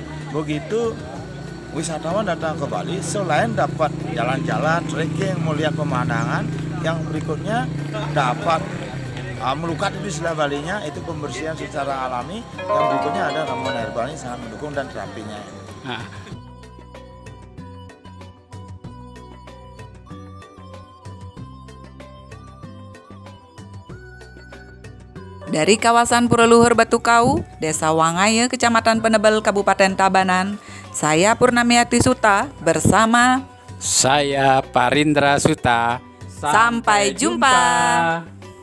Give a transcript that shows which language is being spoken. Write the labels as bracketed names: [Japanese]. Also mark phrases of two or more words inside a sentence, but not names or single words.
[Indonesian] Begitu wisatawan datang ke Bali, selain dapat jalan-jalan, trekking, melihat pemandangan, yang berikutnya dapat melukat di istilah Balinya, itu pembersihan secara alami. Yang berikutnya ada ramuan herbalnya sangat mendukung dan terapinya. Nah, Dari kawasan Pura Luhur Batukau, Desa Wangaya, Kecamatan Penebel, Kabupaten Tabanan, saya Purnamiati Suta bersama saya Parindra Suta. Sampai jumpa.